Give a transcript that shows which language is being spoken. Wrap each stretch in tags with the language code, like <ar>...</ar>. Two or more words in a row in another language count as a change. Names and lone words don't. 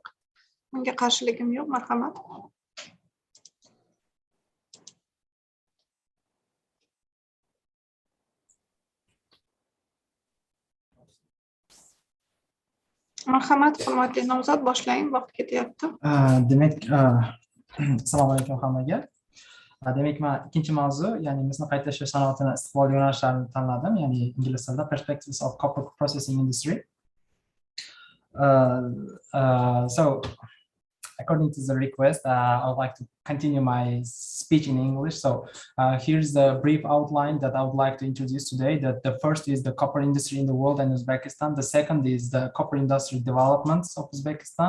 <uz>Bunga qarshiligim yo'q, marhamat. Marhamat, hurmatli nomzod, boshlang, vaqt ketyapti. Demak, assalomu alaykum hammaga. Demak, men ikkinchi mavzu, ya'ni misni qayta ishlash sanoatini istiqbolli yo'nalishlarini tanladim, ya'ni ingliz tilida</uz> <en>Perspectives of Copper Processing Industry. So, according to the request, I would like to continue my speech in English. So here's the brief outline that I would like to introduce today. That the first is the copper industry in the world and Uzbekistan. The second is the copper industry developments of Uzbekistan.</en>